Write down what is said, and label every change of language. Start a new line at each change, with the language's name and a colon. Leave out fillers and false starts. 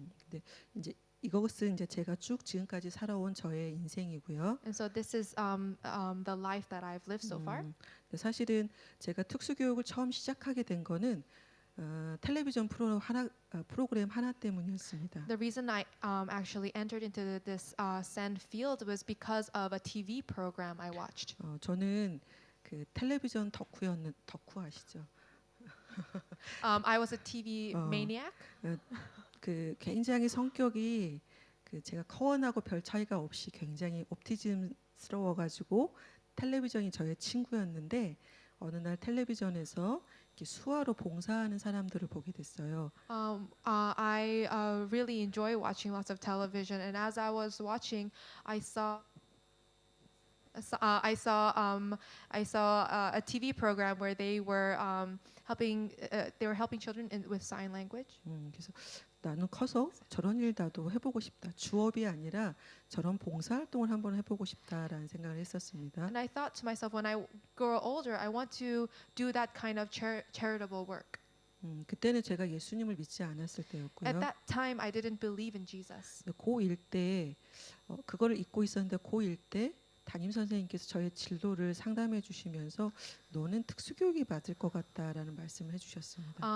Korean: 네, 이제 이것은 이제 제가 쭉 지금까지 살아온 저의 인생이고요.
English: And so this is the life that I've lived so far.
Korean: 근데 사실은 제가 특수교육을 처음 시작하게 된 거는 텔레비전 프로그램 하나 때문이었습니다.
English: The reason I actually entered into this SEN field was because of a TV program I watched.
Korean: 저는 그 텔레비전 덕후 아시죠?
English: I was a TV maniac.
Korean: 그 굉장히 성격이 그 제가 커원하고 별 차이가 없이 굉장히 옵티즘스러워가지고 텔레비전이 저의 친구였는데 어느 날 텔레비전에서 이렇게 수화로 봉사하는 사람들을 보게 됐어요.
English: I really enjoy watching lots of television, and as I was watching, I saw a TV program where they were helping children with sign language.
Korean: 그래서 나는 커서 저런 일 나도 해보고 싶다. 주업이 아니라 저런 봉사활동을 한번 해보고 싶다라는 생각을 했었습니다.
English: And I thought to myself, when I grow older, I want to do that kind of charitable work.
Korean: 그때는 제가 예수님을 믿지 않았을 때였고요.
English: At that time, I didn't believe in Jesus.
Korean: 고1 때 그거를 잊고 있었는데 고1 때 담임 선생님께서 저의 진로를 상담해 주시면서 너는 특수교육이 맞을 것 같다라는 말씀을 해주셨습니다.